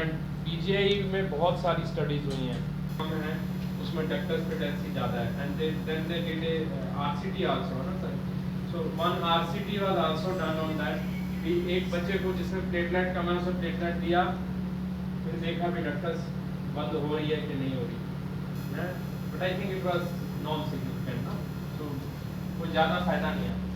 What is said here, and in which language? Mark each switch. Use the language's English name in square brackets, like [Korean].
[Hindi] And PGI में बहुत सारी studies हुई हैं, उसमें ductus patency ज़्यादा है. [English] And then they did a RCT also, [Hindi] है ना sir? [English] So one RCT was also done on that. [Hindi] एक बच्चे को जिसमें प्लेटलेट कम है उसे प्लेटलेट दिया, फिर देखा भी डक्टस बंद हो रही है कि नहीं हो रही है, [English] but I think it was non significant [Hindi] ना, सो कोई ज़्यादा फायदा नहीं है.